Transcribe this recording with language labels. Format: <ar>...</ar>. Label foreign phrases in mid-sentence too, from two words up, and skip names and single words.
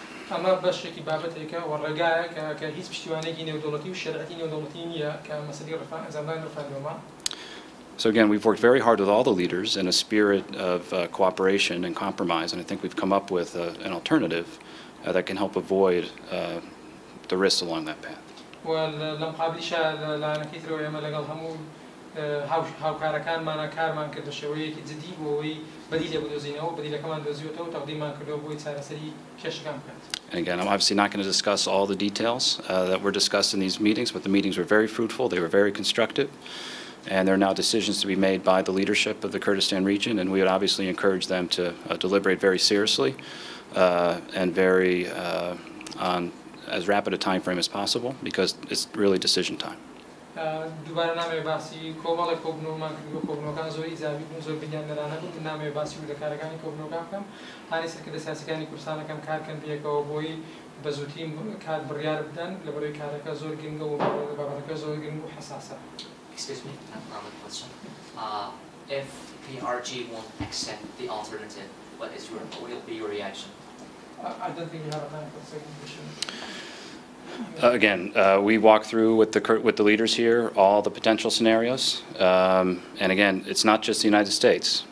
<en>So again, we've worked very hard with all the leaders in a spirit of cooperation and compromise, and I think we've come up with an alternative that can help avoid the risks along that path.</en> <ckb>هاوکارەکانمانە کارمان کرد بە شێوەیەکی جدی بۆ ئەوەی بەدی لێ بدۆزینەوە بەدیلەکەمان دۆزیوەتەوە تەقدیممان کردەوە بۆی چارەسەری کێشەکان بکات.</ckb> <en>And again, I'm obviously not going to discuss all the details that were discussed in these meetings, but the meetings were very fruitful, they were very constructive, and there are now decisions to be made by the leadership of the Kurdistan region, and we would obviously encourage them to deliberate very seriously and very on as rapid a time frame as possible, because it's really decision time.</en> <ckb>دووبارە نامەوێت باسی کۆمەڵێک کۆبنەوەمان کردووە کۆبنەوەکان زۆر ئیجابی بوون زۆر بنیان نەرانە بوون کە نامەوێت باسی وردەکارەکانی کۆبنەوەکان بکەم هانی سەرکردە سیاسەکانی کوردستانەکەم کارکەن پێکەوە بۆی بە زووتیم کار بڕیار بدەن لەبەرەوەی کارەکە زۆر گرنگە و بابەتەکە زۆر گرنگ و حساسە.</ckb> <en>Excuse me, another question. If PRG won't accept the alternative, what will be your reaction? I don't think we have a time for the second question. Again, we walk through with the leaders here all the potential scenarios, and again, it's not just the United States.</en>